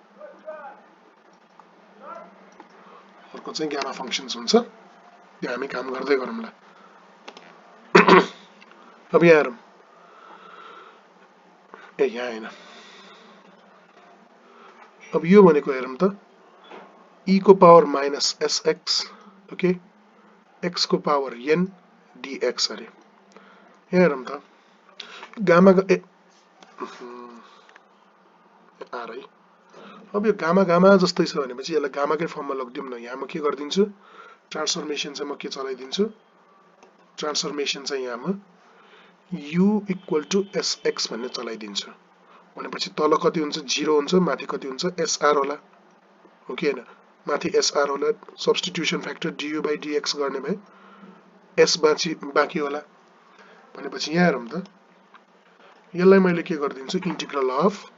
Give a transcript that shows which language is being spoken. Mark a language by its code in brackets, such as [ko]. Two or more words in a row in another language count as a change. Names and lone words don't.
[ne] अर्को चाहिँ [en] gamma functions [ne] हुन्छ त्यो हामी काम गर्दै गरौँला अब यहाँ हेरौँ यहाँ हैन अब यो भनेको हेरौँ त e को [en] power minus sx okay x [ne] को पावर n dx अरे यहाँ हेरौँ त गामा r है अब यो गामा गामा जस्तै छ भनेपछि यसलाई गामाकै फर्ममा लगिदिउँ न यहाँ म के गर्दिन्छु ट्रान्सफर्मेसन चाहिँ म के चलाइदिन्छु ट्रान्सफर्मेसन चाहिँ यहाँ म [en] u equal to sx [ne] भन्ने चलाइदिन्छु भनेपछि तल कति हुन्छ 0 हुन्छ माथि कति हुन्छ sr होला हो कि हैन माथि sr होला [en] substitution factor [ne] du by dx गर्ने भए s बाँकी होला भनेपछि यहाँ हेरौँ त यसलाई मैले के गर्दिन्छु [en] integral of